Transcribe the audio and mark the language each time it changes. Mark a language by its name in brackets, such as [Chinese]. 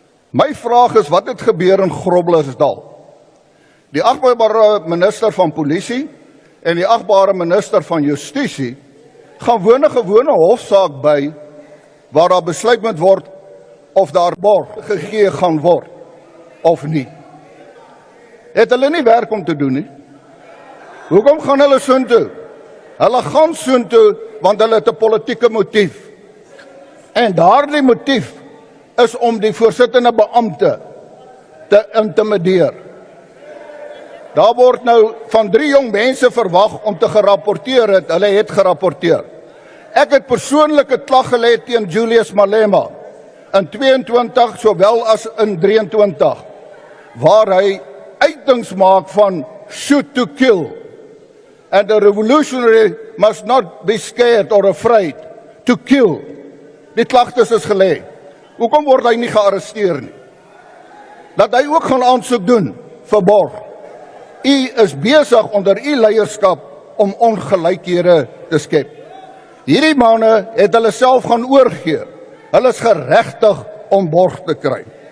[Afrikaans] My vraag is, wat het gebeur in Groblersdal? Die agbare minister van polisie en die agbare minister van justisie gaan woon 'n gewone hofsaak by waar daar besluit moet word of daar borg gegee gaan word of nie. Het hulle nie werk om te doen nie? Hoekom gaan hulle soontoe? Hulle gaan soontoe want hulle het 'n politieke motief. En daardie motief is om die voorsittende beampte te intimideer. Daar word nou van 3 jong mense verwag om te gerapporteer het. Hulle het gerapporteer. Ek het persoonlike klag gelê teen Julius Malema in 22 sowel as in 23 waar hy uitings maak van [English] shoot to kill. And the revolutionary must not be scared or afraid to kill. [Afrikaans] Die klagtes is gelê. Hoekom word hy nie gearresteer nie? Dat hy ook gaan aansoek doen vir borg. U is besig onder u leierskap om ongelykhede te skep. Hierdie manne het hulle self gaan oorgee. Hulle is geregtig om borg te kry.